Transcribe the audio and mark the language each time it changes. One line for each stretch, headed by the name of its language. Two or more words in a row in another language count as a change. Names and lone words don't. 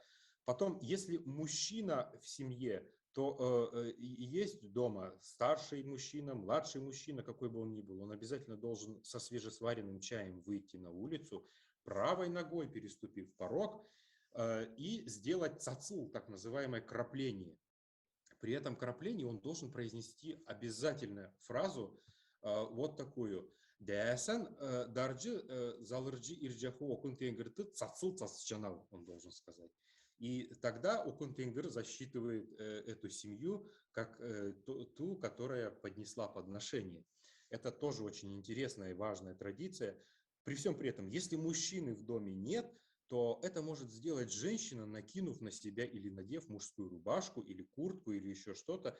Russian: Потом, если мужчина в семье, то есть дома старший мужчина, младший мужчина, какой бы он ни был, он обязательно должен со свежесваренным чаем выйти на улицу, правой ногой переступив порог, и сделать цацул, так называемое крапление. При этом краплении он должен произнести обязательно фразу вот такую.
Kalmyk: Дәсән дарджи залырджи ирджаху окун тенгирты цацыл цацчанал,
Russian: он должен сказать. И тогда окун тенгир засчитывает эту семью как ту, которая поднесла подношение. Это тоже очень интересная и важная традиция. При всем при этом, если мужчины в доме нет, то это может сделать женщина, накинув на себя или надев мужскую рубашку, или куртку, или еще что-то.